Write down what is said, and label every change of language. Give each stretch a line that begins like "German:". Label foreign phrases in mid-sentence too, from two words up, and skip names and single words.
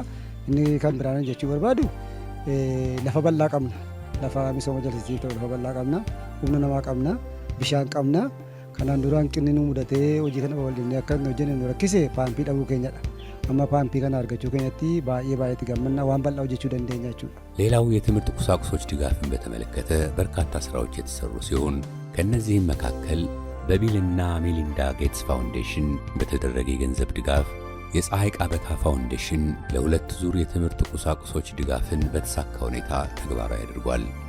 Oromo: Inni kan biraan jechuu barbaadu lafa bal'aa qabna. Lafa misooma jallisii ta'u lafa bal'aa qabna. Humna namaa qabna. Bishaan qabna. Kanaan dura hanqinni nu mudatee hojii kana babal'inee akka hojjenne nu rakkise paampii dhabuu keenyadha. Amma paampii kana argachuu keenyatti baay'ee itti gammanna waan bal'aa hojjechuu dandeenya jechuudha.
Amharic: ሌላው የትምህርት ቁሳቁሶች ድጋፍን በተመለከተ በርካታ ስራዎች የተሰሩ ሲሆን ከነዚህም መካከል በቢልና ሜሊንዳ ጌትስ ፋውንዴሽን በተደረገ የገንዘብ ድጋፍ የፀሐይ ቃበታ ፋውንዴሽን ለሁለት ዙር የትምህርት ቁሳቁሶች ድጋፍን በተሳካ ሁኔታ ተግባራዊ አድርጓል።